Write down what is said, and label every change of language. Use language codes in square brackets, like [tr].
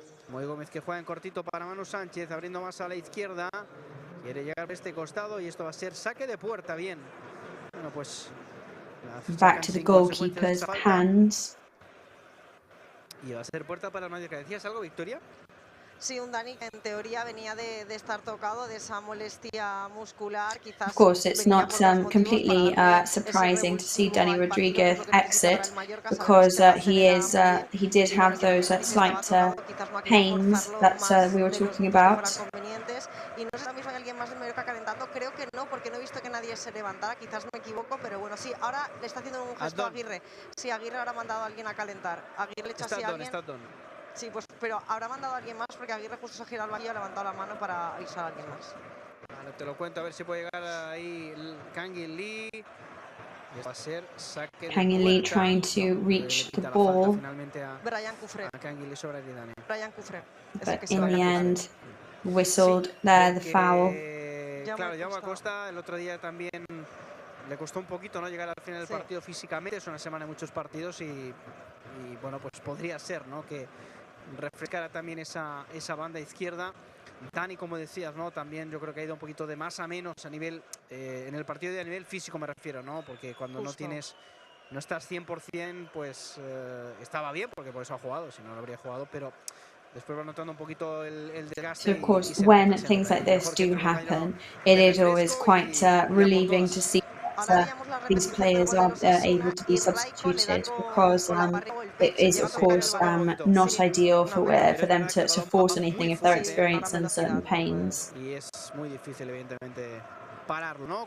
[es] Moy Gómez, que juega en cortito para Manu Sánchez, abriendo más a la izquierda. Quiere llegar a este costado y esto va a ser saque de puerta. Bien. Bueno, pues [en] back to the goalkeeper's hands. [es] Y va a ser puerta para el Mallorca. ¿Decías algo, Victoria? Sí, un Dani que en teoría venía de estar tocado de esa molestia muscular, quizás. [en] Of course, it's not completely surprising to see Dani Rodriguez exit because he did have those slight pains that we were talking about. [es] Y no sé si ahora mismo hay alguien más del Mallorca calentando, creo que no, porque no he visto que nadie se levantara, quizás me equivoco, pero bueno, sí, ahora le está haciendo un gesto a Aguirre. Sí, Aguirre ahora ha mandado a alguien a calentar. Aguirre le echa así a alguien. Sí, pues, pero habrá mandado a alguien más porque Aguirre justo se ha girado al banquillo y ha levantado la mano para avisar a alguien más. Vale, te lo cuento, a ver si puede llegar ahí Kangin Lee. Va a ser saque de [en] Kangin Lee [es] puerta. [en] trying to reach the ball. [es] Brian Cufré. Brian Cufré. [en] But in the end, whistled there the foul. [es] Claro, Jaume Acosta el otro día también le costó un poquito, ¿no?, llegar al final del partido físicamente. Es una semana de muchos partidos y bueno, pues podría ser, ¿no?, que refrescara también esa banda izquierda. Dani, como decías, ¿no?, también yo creo que ha ido un poquito de más a menos a nivel, en el partido de a nivel físico me refiero, ¿no?, porque cuando no estás 100%, pues estaba bien, porque por eso ha jugado, si no lo habría jugado, pero después va notando un poquito el desgaste. [en] So of course, when things like this do happen, it is always quite relieving to see that these players are able to be substituted, because it is of course not ideal for them to force anything if they're experiencing certain pains. [es] Y es muy difícil, evidentemente, pararlo, ¿no?